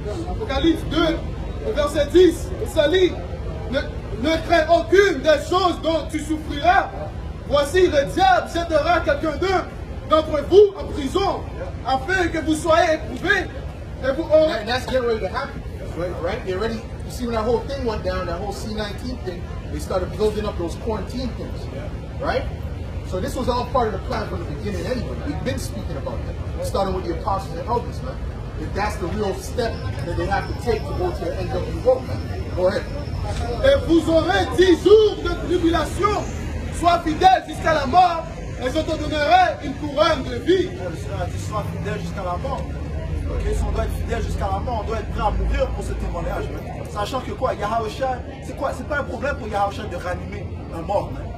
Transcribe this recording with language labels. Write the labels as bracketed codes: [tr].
[fr] Apocalypse 2, verset 10, ça lit, ne crains aucune des choses dont tu souffriras. Voici, le diable jettera quelqu'un d'entre vous en prison, afin que vous soyez éprouvés. Et vous aurez... [en] And that's getting ready to happen, right? They're ready. You see, when that whole thing went down, that whole C-19 thing, they started building up those quarantine things, right? So this was all part of the plan from the beginning anyway. We've been speaking about that, starting with the apostles and elders, man. If that's the real step that they have to take to go to the NWO, man. Go ahead. [fr] Et vous aurez 10 jours de tribulation. Sois fidèle jusqu'à la mort, et je te donnerai une couronne de vie. Le Seigneur a dit, sois fidèle jusqu'à la mort. Okay, si on doit être fidèle jusqu'à la mort, on doit être prêt à mourir pour ce témoignage. Sachant que quoi, Yahweh Shai, c'est quoi? C'est pas un problème pour Yahweh Shai de ranimer un mort.